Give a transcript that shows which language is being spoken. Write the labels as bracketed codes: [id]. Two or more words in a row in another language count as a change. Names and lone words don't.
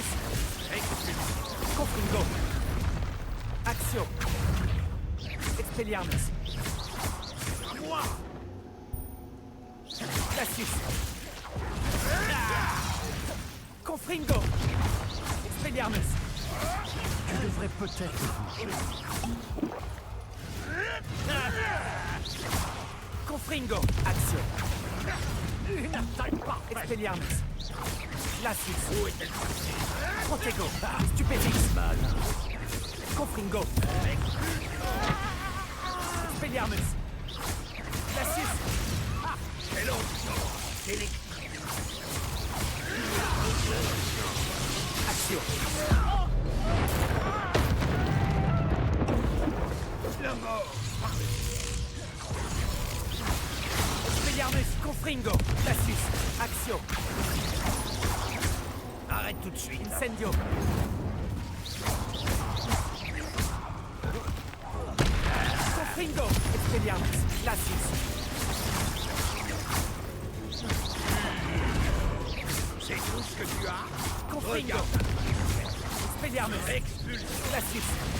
[fr] Confringo. Action. Expelliarmus. Glacius. Confringo. Expelliarmus. Tu devrais peut-être bouger. Confringo. Action. Une attaque parfaite. Expelliarmus. Glacius. Protego. Stupéfix. Confringo. Expelliarmus. Glacius. Action. Expelliarmus. Confringo. Glacius. Action. Arrête tout de suite. Incendio. Confringo. Expelliarmus. Glacius. C'est tout ce que tu as. Confringo. Expelliarmus. Glacius.